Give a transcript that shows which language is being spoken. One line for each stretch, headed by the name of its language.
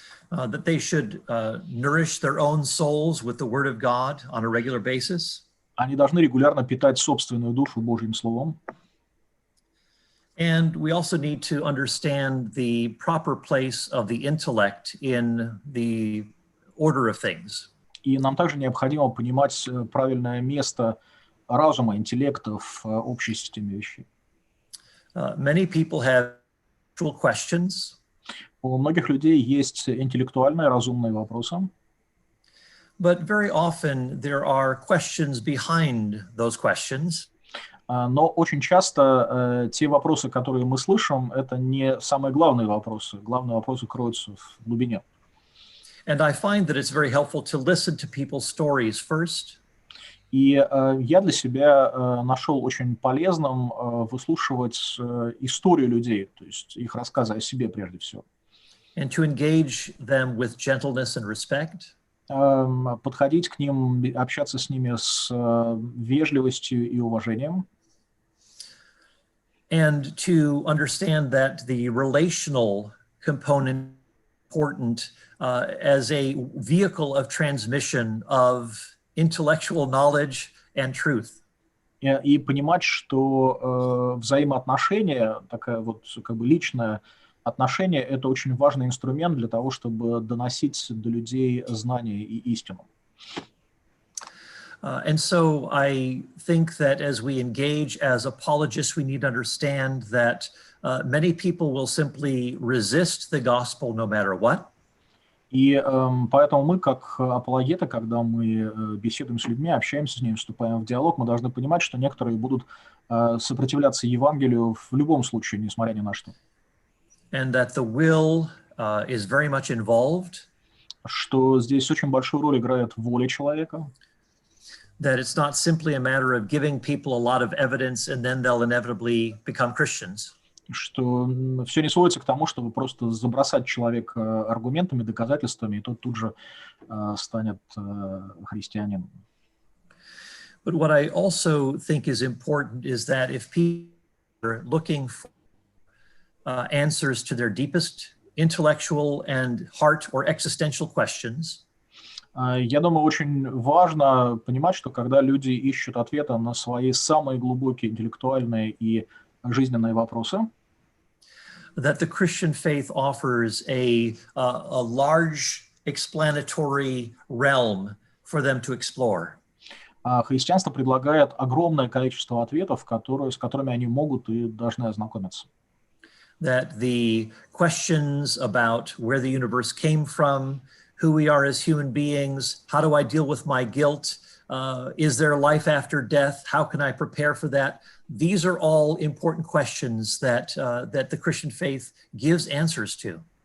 English: That they should nourish their own souls with the Word of God on a regular basis.
Russian: Они должны регулярно питать собственную душу Божьим Словом.
English: And we also need to understand the proper place of the intellect in the order of things.
Russian: И нам также необходимо понимать правильное место разума, интеллекта в общей системе вещей.
English: Many people have intellectual questions.
Russian: У многих людей есть интеллектуальные, разумные вопросы,
English: But very often there are questions behind those questions.
Russian: но очень часто те вопросы, которые мы слышим, это не самые главные вопросы. Главные вопросы кроются в глубине.
English: And I find that it's very helpful to listen to people's stories first.
Russian: И я для себя нашел очень полезным выслушивать историю людей, то есть их рассказы о себе прежде всего.
English: And to engage them with gentleness and respect.
Russian: Подходить к ним, общаться с ними с вежливостью и уважением.
English: And to understand that the relational component is important as a vehicle of transmission of intellectual knowledge and truth.
Russian: И понимать, что взаимоотношения, такая вот как бы личное отношение, это очень важный инструмент для того, чтобы доносить до людей знания и истину.
English: And so I think that as we engage as apologists, we need to understand that many people will simply resist the gospel no matter what.
Russian: И поэтому мы, как апологеты, когда мы беседуем с людьми, общаемся с ними, вступаем в диалог, мы должны понимать, что некоторые будут сопротивляться Евангелию в любом случае, несмотря ни на что.
English: And that the will is very much involved.
Russian: Что здесь очень большую роль играет воля человека.
English: That it's not simply a matter of giving people a lot of evidence and then they'll inevitably become Christians.
Russian: Что все не сводится к тому, чтобы просто забросать человека аргументами, доказательствами, и тот тут же станет христианином.
English: But what I also think is important is that if people are looking for answers to their deepest intellectual and heart or existential questions,
Russian: я думаю, очень важно понимать, что когда люди ищут ответы на свои самые глубокие интеллектуальные и жизненные вопросы,
English: that the Christian faith offers a large explanatory realm for them to explore.
Russian: Христианство предлагает огромное количество ответов, с которыми они могут и должны ознакомиться.
English: That the questions about where the universe came from, who we are as human beings, how do I deal with my guilt, is there life after death, how can I prepare for that? These are all important questions that the Christian faith gives answers to.